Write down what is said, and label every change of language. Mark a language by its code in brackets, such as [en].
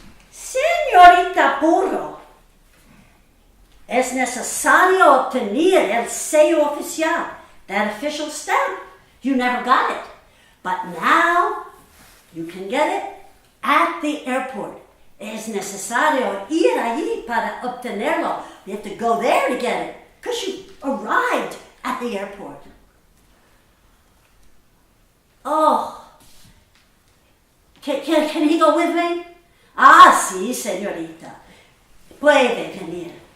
[es] Señorita Puro, es necesario obtener el sello oficial, [en] that official stamp. You never got it, but now you can get it at the airport. [es] Es necesario ir allí para obtenerlo. [en] You have to go there to get it, because you arrived at the airport. Oh, can he go with me? [es] Ah, sí, señorita. Puede venir.